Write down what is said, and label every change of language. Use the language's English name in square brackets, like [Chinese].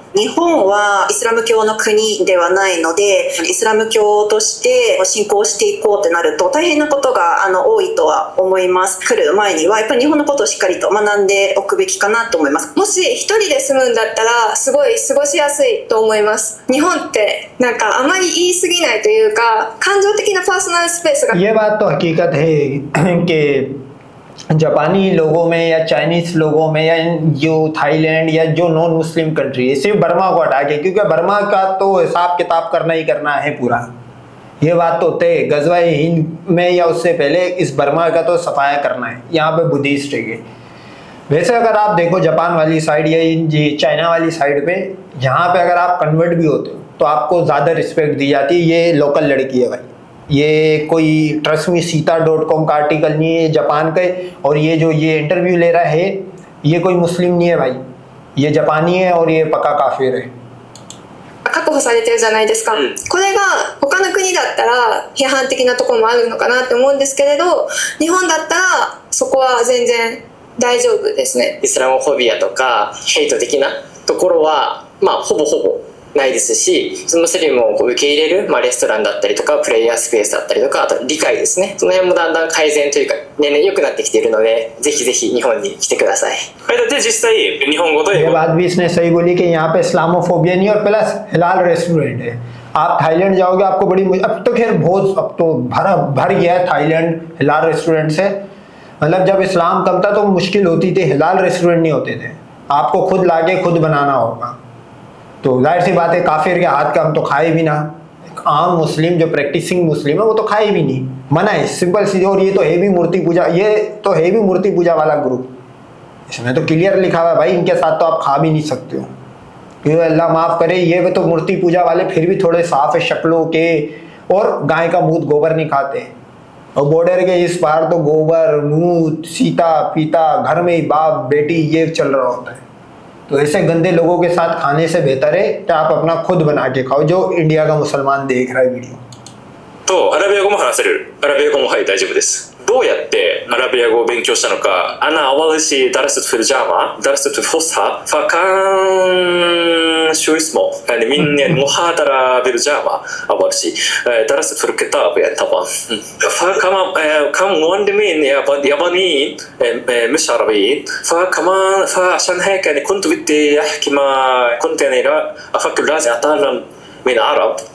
[Japanese] 日本はイスラム教の国ではないので、イスラム教として信仰していこうってなると大変なことが多いとは思います。来る前にはやっぱり日本のことをしっかりと学んでおくべきかなと思います。もし一人で住むんだったらすごい過ごしやすいと思います。日本ってなんかあまり言い過ぎないというか、感情的なパーソナルスペースが [Hindi] ये बात तो हकीकत है कि जापानी लोगों में या चाइनीज़ लोगों में या जो थाईलैंड या जो नॉन मुस्लिम कंट्री है, सिर्फ बर्मा को हटा के, क्योंकि बर्मा का तो हिसाब किताब करना ही करना है पूरा, ये बात तो तय। गजवा हिंद में या उससे पहले इस बर्मा का तो सफाया करना है। यहाँ पे बुद्धिस्ट है। वैसे अगर आप देखो जापान वाली साइड या चाइना वाली साइड पे, यहाँ पे अगर आप कन्वर्ट भी होते हो तो आपको ज़्यादा रिस्पेक्ट दी जाती है। ये लोकल लड़की है भाई, ये कोई ट्रस्ट मी सीता.com का आर्टिकल नहीं है, जापान का है। और ये जो ये इंटरव्यू ले रहा है ये कोई मुस्लिम नहीं है भाई, ये जापानी है और ये पक्का काफिर है। [Japanese] 確保されてるじゃないですか、これが他の国だったら批判的なところもあるのかなって思うんですけれど、日本だったらそこは全然大丈夫ですね。イスラモフォビアとかヘイト的なところはまあほぼほぼないですし、そのムスリムをこう受け入れる、レストランだったりとかプレイヤースペースだったりとか、あと理解ですね、その辺もだんだん改善というか年々良くなってきているので、ぜひぜひ日本に来てください。で実際日本語と英 [Hindi] ये [Japanese] 語 [Hindi] बात भी इसने सही बोली कि यहाँ पे इस्लामोफोबिया नहीं और प्लस हिलाल रेस्टोरेंट है। आप थाईलैंड जाओगे आपको बड़ी अब तो खैर बहुत अब तो भर गया है थाईलैंड हिलाल रेस्टोरेंट से। मतलब जब इस्लाम कम था तो मुश्किल होती थी, हिलाल रेस्टोरेंट नहीं होते थे, आपको खुद लाके खुद बनाना होगा। तो जाहिर सी बात है काफिर के हाथ का हम तो खाए भी ना, एक आम मुस्लिम जो प्रैक्टिसिंग मुस्लिम है वो तो खाए भी नहीं, मना है सिंपल सी। और ये तो है भी मूर्ति पूजा, ये तो है भी मूर्ति पूजा वाला ग्रुप, इसमें तो क्लियर लिखा हुआ है भाई इनके साथ तो आप खा भी नहीं सकते हो। ये अल्लाह माफ़ करे, ये तो मूर्ति पूजा वाले फिर भी थोड़े साफ है शक्लों के, और गाय का मूत गोबर नहीं खाते। और बॉर्डर के इस पार तो गोबर मूत सीता पीता घर में ही बाप बेटी ये चल रहा होता है। तो ऐसे गंदे लोगों के साथ खाने से बेहतर है कि आप अपना खुद बना के खाओ, जो इंडिया का मुसलमान देख रहा है वीडियो। [Japanese] とアラビア語も話せる。アラビア語もはい大丈夫です。どうやってアラビア語を勉強したのか。 [Arabic] أنا أول شيء درست في الجامعة، درست الفصحى، فكان شو اسمه يعني من المحاضرة بالجامعة أول شيء درست في الكتاب يعني طبعا. فكمان كان معلمين يابانيين مش عربيين، فكمان فعشان هيك يعني كنت بدي أحكي ما كنت يعني أفكر لازم أتعلم من عرب.